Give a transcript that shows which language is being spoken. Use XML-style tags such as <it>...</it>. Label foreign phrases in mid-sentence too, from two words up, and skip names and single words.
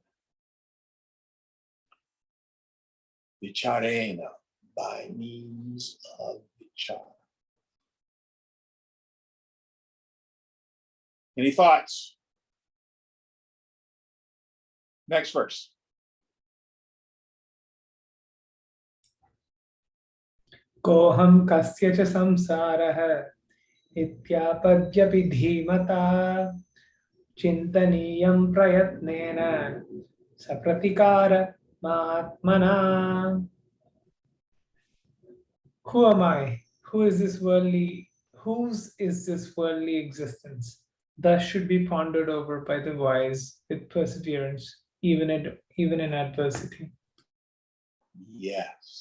<en>Vicharena, by means of vichara. Any thoughts? Next verse.</en> <sa>Koham kasya cha samsarah ityapajyapi dhimata chintaniyam prayatnena sapratikara mahatmana.</sa> <en>Who am I? Who is this worldly? Whose is this worldly existence? Thus should be pondered over by the wise with perseverance, even in adversity. Yes.</en>